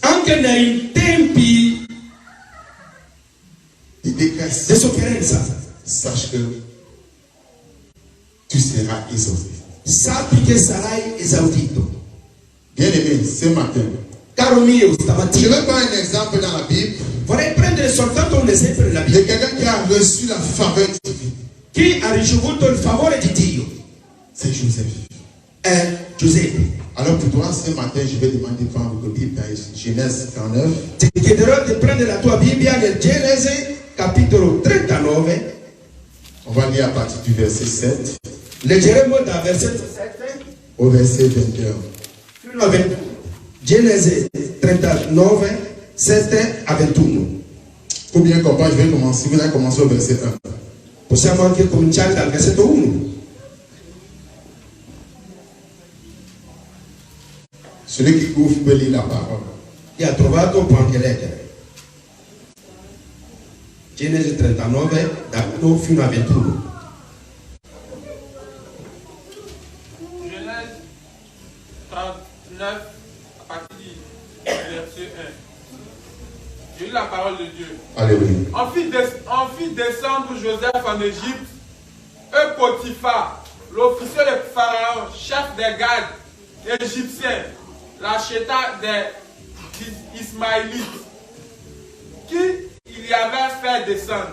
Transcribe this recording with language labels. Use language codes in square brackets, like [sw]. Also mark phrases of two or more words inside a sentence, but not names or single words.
[it] Anche nei tempi di détresse, di sofferenza, [fr] sache que tu seras exaucé. [it] Sappi che sarai esaudito. [fr] Bien aimé, ce matin, [it] caro mio, stamattina, [fr] je vais prendre un exemple dans la Bible. [it] Vorrei prendere soltanto un esempio nella Bibbia. [fr] De quelqu'un qui a reçu la faveur divine. [it] Chi ha ricevuto il favore di Dio? [fr] C'est Joseph. [it] Giuseppe. [fr] Alors pour toi, ce matin, je vais demander de prendre votre Bible dans Genèse 39. [it] Ti chiederò di prendere la tua Bibbia nel Genesi capitolo 39. [fr] On va lire à partir du verset 7. [it] Leggeremo dal versetto 7 [fr] au verset 21. [it] Fino a 21. Genesi 39, 7 a 21. [fr] Pour bien comprendre, je vais commencer. Vous allez commencer au verset 1. [it] Possiamo anche cominciare dal versetto 1. [fr] Celui qui ouvre peut lire la parole. [it] Chi ha trovato può anche leggere. Genesi 39, da 1 fino a 21. [fr] Genèse 39, à partir du verset 1. J'ai lu la parole de Dieu. Alléluia. On fit descendre Joseph en Égypte, et Potiphar, l'officier de Pharaon, chef des gardes égyptiens, l'acheta des Ismaélites, qui il y avait fait descendre.